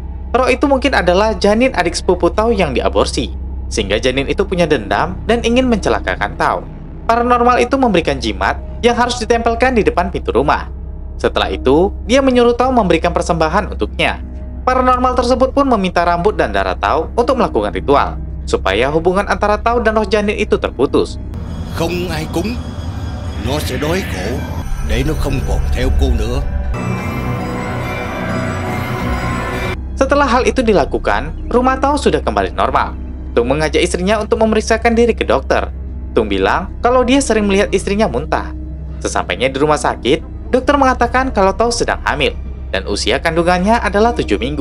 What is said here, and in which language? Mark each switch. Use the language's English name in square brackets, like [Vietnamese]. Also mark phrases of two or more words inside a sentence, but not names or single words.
[Indonesian] Roh itu mungkin adalah janin adik sepupu Tao yang diaborsi, sehingga janin itu punya dendam dan ingin mencelakakan Tao. Paranormal itu memberikan jimat yang harus ditempelkan di depan pintu rumah. Setelah itu, dia menyuruh Tao memberikan persembahan untuknya. Paranormal tersebut pun meminta rambut dan darah Tao untuk melakukan ritual, supaya hubungan antara Tao dan roh janin itu terputus. [Vietnamese] Không ai cúng, nó sẽ đói khổ để nó không còn theo cô nữa. [Indonesian] Setelah hal itu dilakukan, rumah Tao sudah kembali normal. Tung mengajak istrinya untuk memeriksakan diri ke dokter. Tung bilang kalau dia sering melihat istrinya muntah. Sesampainya di rumah sakit, dokter mengatakan kalau Tao sedang hamil dan usia kandungannya adalah 7 minggu.